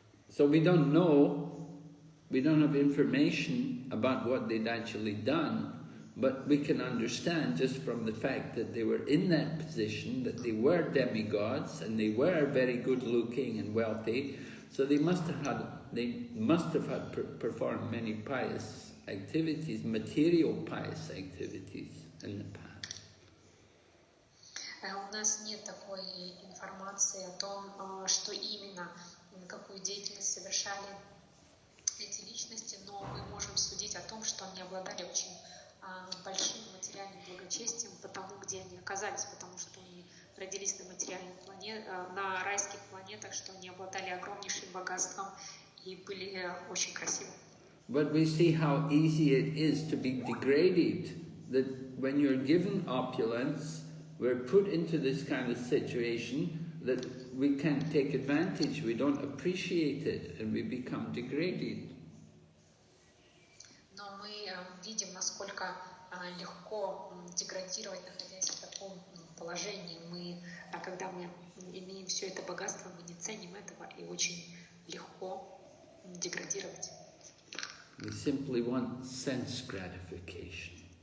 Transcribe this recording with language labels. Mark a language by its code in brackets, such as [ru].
[en] So we don't know, we don't have information about what they'd actually done, but we can understand just from the fact that they were in that position, that they were demigods and they were very good looking and wealthy, so they must have had performed many pious activities, material pious activities in the past. [ru] У нас нет такой информации о том, что именно, какую деятельность совершали эти личности, но мы можем судить о том, что они обладали очень большим материальным благочестием, потому где они оказались, потому что они родились на материальных на райских планетах, что они обладали огромнейшим богатством и были очень красивы. [en] But we see how easy it is to be degraded, that when you're given opulence, we're put into this kind of situation that we can't take advantage, we don't appreciate it, and we become degraded. [ru] Но мы видим, насколько легко деградировать, находясь в таком положении. Когда мы имеем все это богатство, мы не ценим этого, и очень легко деградировать. [en] We simply want sense gratification.